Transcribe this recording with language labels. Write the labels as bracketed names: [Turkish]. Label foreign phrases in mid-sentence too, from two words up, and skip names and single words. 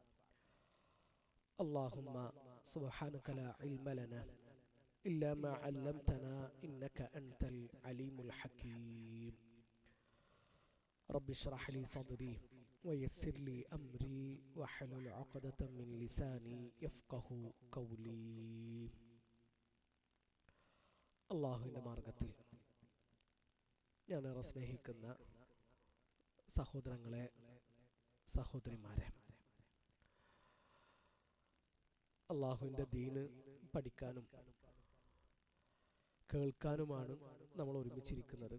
[Arabic] اللهم سبحانك لا علم لنا إلا ما علمتنا إنك أنت العليم الحكيم. رب اشرح لي صدري ويسر لي أمري واحلل عقدة من لساني يفقه قولي. [Malayalam] അള്ളാഹുവിൻ്റെ മാർഗത്തിൽ ഞാനേറെ സ്നേഹിക്കുന്ന സഹോദരങ്ങളെ, സഹോദരിമാരെ, അള്ളാഹുവിൻ്റെ ദീന് പഠിക്കാനും കേൾക്കാനുമാണ് നമ്മൾ ഒരുമിച്ചിരിക്കുന്നത്.